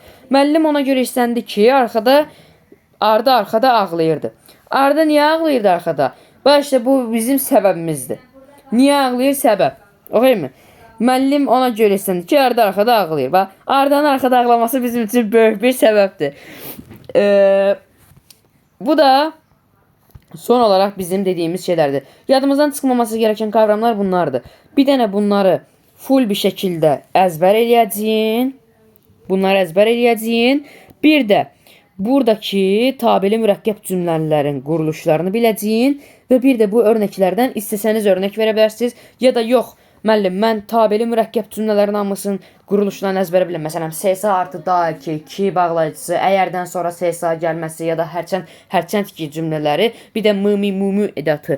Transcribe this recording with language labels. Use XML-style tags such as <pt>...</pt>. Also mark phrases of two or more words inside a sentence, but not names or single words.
<az>Müəllim ona görə istəndi ki, Arda arxada ağlayırdı. Arda niyə ağlayırdı arxada? Bax, işte bu bizim səbəbimizdir. Niyə ağlayır? Səbəb. Oxuyayım mı? Müəllim ona görə istəndi ki, Arda arxada ağlayır. Bax, Arda'nın arxada ağlaması bizim üçün böyük bir səbəbdir.</az> <tr>Bu da son olarak bizim dediğimiz şeylerdir. Yadımızdan çıxmaması gereken kavramlar bunlardır.</tr> <az>Bir dənə bunları full bir şekilde ezber eləyəcəyin. Bunları ezber eləyəcəyin. Bir de buradaki tabeli mürəkkəb cümlələrin quruluşlarını biləcəyin. Və bir de bu örnəklərdən istəsəniz örnek verə bilərsiniz. Ya da yox, müəllim, mən tabeli mürəkkəb cümlələrin hamısının quruluşlarını əzbərə biləm. Məsələn, SSA artı da ki, 2 bağlayıcısı, əyərdən sonra SSA gəlməsi ya da hərçənd ki cümlələri, bir də mumi edatı.</az>